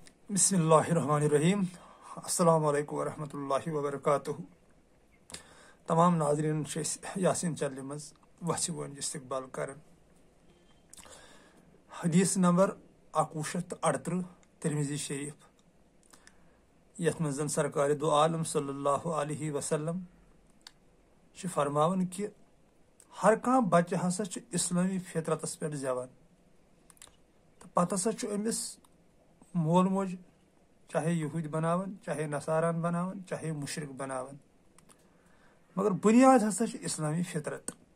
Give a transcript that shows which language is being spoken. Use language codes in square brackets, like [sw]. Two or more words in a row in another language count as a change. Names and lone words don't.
[ar] بسم اللہ الرحمن الرحیم السلام علیکم ورحمۃ اللہ وبرکاتہ [ks] تمام ناظرین یاسین چنلہِ منٛز وَژھِ وٲنۍ استقبال کران حدیث نمبر 1138 ترمذی شریف یتھ منٛز زن سرکار دو عالم [ar] صلی اللہ علیہ وسلم [ks] چھِ فرماوان کہِ ہر کانٛہہ بچہِ ہسا چھُ اسلامی فطرتس پٮ۪ٹھ زٮ۪وان تہٕ پتہٕ ہسا چھُ أمِس مول موج چاہے یہوٗدۍ بناوان چاہے نصاران بناوان چاہے مشرق بناوان مگر بُنیاد ہسا چھِ اسلامی فطرت